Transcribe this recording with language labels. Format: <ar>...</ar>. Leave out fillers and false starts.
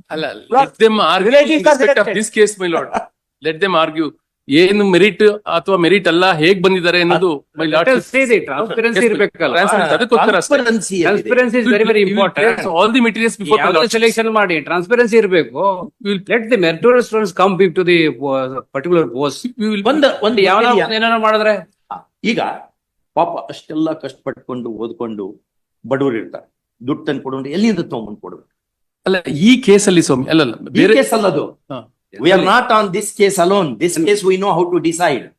<en>ಅಲ್ಲ, let them argue in respect of this case, my lord. Let them argue.</en> <kn>ಏನು merit ಅಥವಾ merit ಅಲ್ಲ, ಹೇಗ್ ಬಂದಿದ್ದಾರೆ ಅನ್ನೋದು my lord. ಟ್ರಾನ್ಸ್ಪರೆನ್ಸಿ ಇರ್ಬೇಕಲ್ಲ. ಅದಕ್ಕೋಸ್ಕರ ಅಷ್ಟೇ.</kn> <en>Transparency is very very important. All the materials before the lord.</en> <kn>Selection ಮಾಡಿ ಟ್ರಾನ್ಸ್ಪರೆನ್ಸಿ ಇರಬೇಕು.</kn> <en>Let the meritorious students come to the particular post.</en> <kn>ಒಂದು ಯಾವ ಏನಾರ ಮಾಡಿದ್ರೆ ಈಗ ಪಾಪ ಅಷ್ಟೆಲ್ಲ ಕಷ್ಟಪಟ್ಕೊಂಡು ಓದ್ಕೊಂಡು ಬಡವರು ಇರ್ತಾರೆ. ದುಡ್ಡು ತಂದು ಕೊಡೋದು ಎಲ್ಲಿಂದ ತಗೊಂಡ್ಬಂದು ಕೊಡ್ಬೇಕು? ಅಲ್ಲ, ಈ ಕೇಸಲ್ಲಿ ಸ್ವಾಮಿ ಅಲ್ಲ ಬೇರೆ case ಅಲ್ಲದು.</kn> <en>We are not on this case alone. This case we know how to decide.</en>